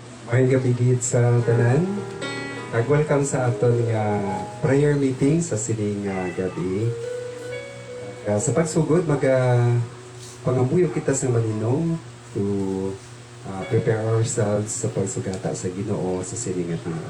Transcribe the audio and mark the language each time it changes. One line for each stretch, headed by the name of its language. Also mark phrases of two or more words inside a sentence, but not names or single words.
Hiligaynon: Maayong gabi gid sa tanan. Welcome sa aton nga
English: prayer meeting
Hiligaynon: sa sining gabi. Sa pagsugod pangamuyo kita sa malinong
English: to prepare ourselves
Hiligaynon: sa pagsugata sa Ginoo sa sining nga tinuon.